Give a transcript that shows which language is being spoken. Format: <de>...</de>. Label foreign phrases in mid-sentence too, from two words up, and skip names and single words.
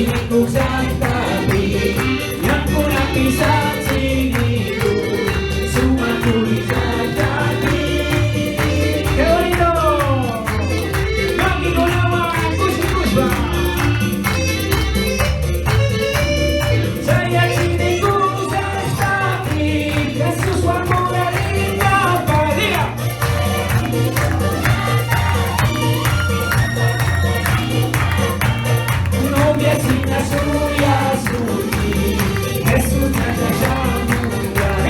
<qu>llajtapi, ñancunapish suma curi llajtapi.</qu> <es>¡Qué bonito! ¡Maki con agua,</es> <qu>cushicungapaj! Jesushuan bodagringapaj. Novia shina shuyashunchij, Jesús shamunga.</qu>